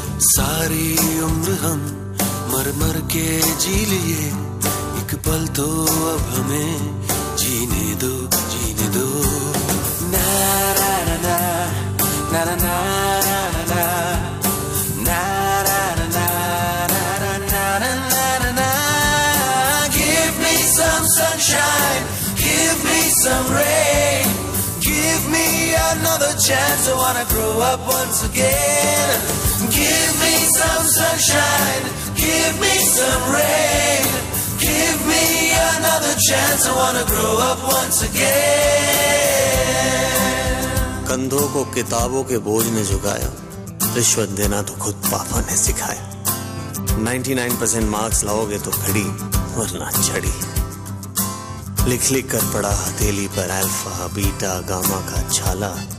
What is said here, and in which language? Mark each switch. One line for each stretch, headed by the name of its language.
Hindi: सारी उम्र हम मर मर के जी लिए, एक पल तो अब हमें जीने दो, जीने दो। ना ना ना ना ना ना ना ना ना ना ना ना ना ना।
English: Give me some sunshine, give me some rain, give me another chance. I wanna grow up once again. Give me some sunshine, give me some rain, give me another chance. I wanna grow up once again.
Hindi: कंधों को किताबों के बोझ ने झुकाया, रिश्वत देना तो खुद पापा ने सिखाया। 99% मार्क्स लाओगे तो घड़ी वरना छड़ी। लिख लिख कर पढ़ा हथेली पर अल्फा बीटा गामा का छाला।